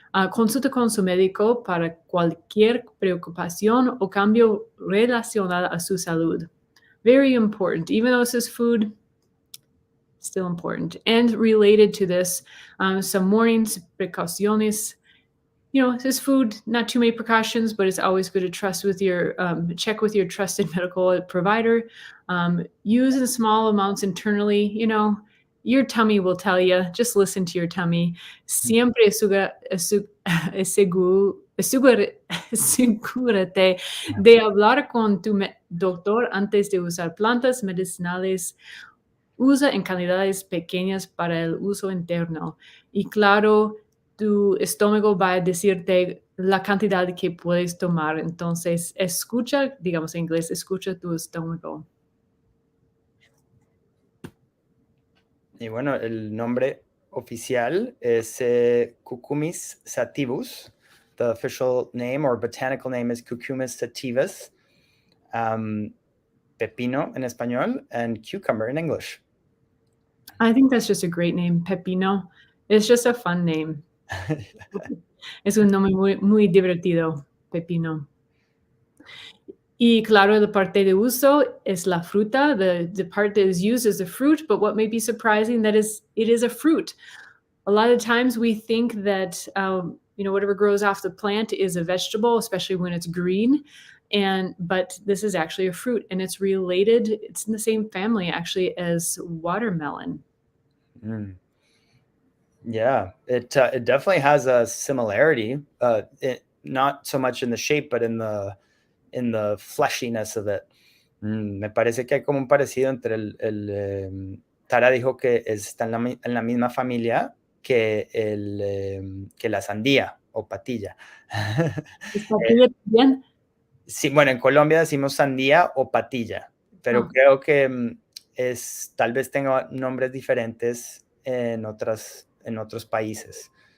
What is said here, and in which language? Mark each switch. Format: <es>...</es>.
<es>Consulta con su médico para cualquier preocupación o cambio relacionado a su salud.</es> <en>Very important. Even though this is food, still important. And related to this, some warnings, precauciones. This is food, not too many precautions, but it's always good to check with your trusted medical provider. Use in small amounts internally, your tummy will tell you. Just listen to your tummy.</en> <es>Siempre asegúrate de hablar con tu doctor antes de usar plantas medicinales. Usa en cantidades pequeñas para el uso interno. Y claro, tu estómago va a decirte la cantidad que puedes tomar. Entonces, escucha, digamos en inglés, escucha tu estómago. Y bueno, el nombre oficial es Cucumis sativus.</es> <en>The official name or botanical name is Cucumis sativus. Pepino</en> <es>en español</es> <en>and cucumber in English. I think that's just a great name, Pepino. It's just a fun name.</en> <es>Es un nombre muy, muy divertido, Pepino. Y claro, la parte de uso es la fruta.</es> <en>The part that is used is the fruit, but what may be surprising that it is a fruit. A lot of times we think that whatever grows off the plant is a vegetable, especially when it's green. But this is actually a fruit, and it's related. It's in the same family actually as watermelon. Yeah, it definitely has a similarity not so much in the shape, but in the fleshiness of it.</en> <es>Me parece que hay como un parecido entre Tara dijo que está en la misma familia que la sandía o patilla. ¿Es patilla también? Sí, bueno, en Colombia decimos sandía o patilla, pero creo que tal vez tenga nombres diferentes en otros países.</es>